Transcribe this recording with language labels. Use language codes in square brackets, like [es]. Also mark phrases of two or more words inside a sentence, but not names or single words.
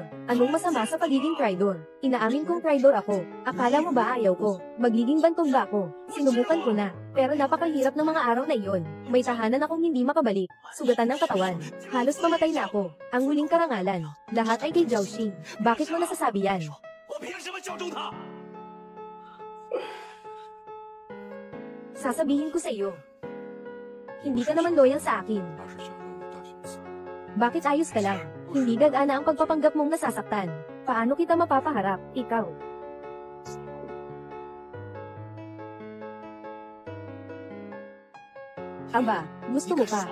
[tl] Anong masama sa pagiging traidor? Inaamin kong traidor ako. Akala mo ba ayaw ko? Magiging bantog ba ako? Sinubukan ko na. Pero napakahirap ng mga araw na iyon. May tahanan akong hindi makabalik. Sugatan ng katawan. Halos mamatay na ako. Ang huling karangalan. Lahat ay kay Zhao Xing. Bakit mo nasasabi yan? [zh] 我凭什么救助他？ [tl] Sasabihin ko sa iyo. Hindi ka naman loyal sa akin. Bakit ayos ka lang? Hindi gagana ang pagpapanggap mong nasasaktan. Paano kita mapapaharap, ikaw? Aba, gusto mo pa?